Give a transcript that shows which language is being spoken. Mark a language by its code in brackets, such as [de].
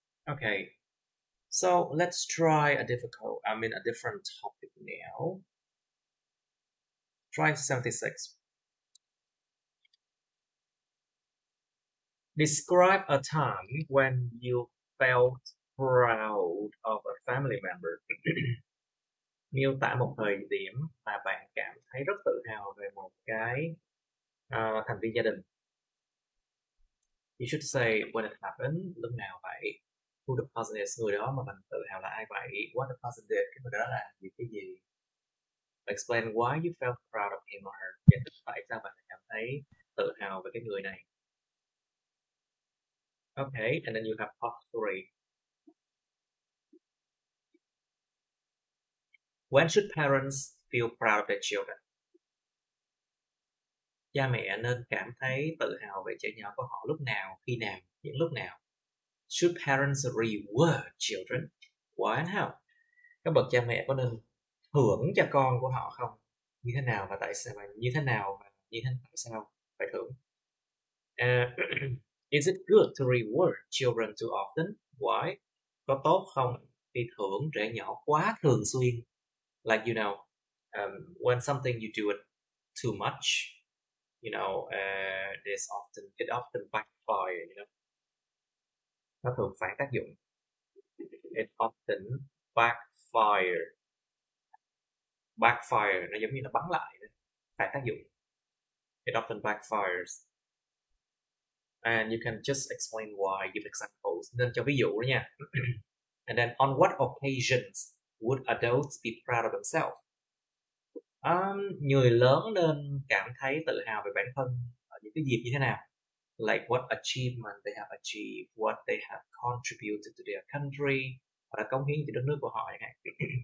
[en] Okay, so let's try a different topic now. Try 76. Describe a time when you felt proud of a family member. [vi] Miêu tả một thời điểm mà bạn cảm thấy rất tự hào về một cái thành viên gia đình. [en] You should say when it happened, [vi] lúc nào vậy? [en] Who the person is, [vi] người đó mà bạn tự hào là ai vậy? [en] What the person did, [vi] cái người đó làm cái gì? [en] Explain why you felt proud of him or her. [vi] Giải thích tại sao bạn cảm thấy tự hào về cái người này. [en] Okay, and then you have part 3. When should parents feel proud of their children? [vi] Cha mẹ nên cảm thấy tự hào về trẻ nhỏ của họ lúc nào, khi nào, những lúc nào? [en] Should parents reward children? Why and how? [vi] Các bậc cha mẹ có nên thưởng cho con của họ không? Như thế nào và tại sao? Tại sao phải thưởng? [en] Is it good to reward children too often? Why? [vi] Có tốt không khi thưởng trẻ nhỏ quá thường xuyên? [en] Like, you know, when something you do it too much, you know, it often backfire, you know. [vi] Nó thường phản tác dụng. [en] It often backfire. [vi] Backfire nó giống như là bắn lại, phản tác dụng. [en] It often backfires. And you can just explain why, give examples. [vi] Nên cho ví dụ đó nha. [en] And then, on what occasions would adults be proud of themselves? [vi] Người lớn nên cảm thấy tự hào về bản thân ở những cái dịp như thế nào? [en] Like what achievement they have achieved, what they have contributed to their country, [vi] hoặc là cống hiến cho đất nước của họ chẳng hạn.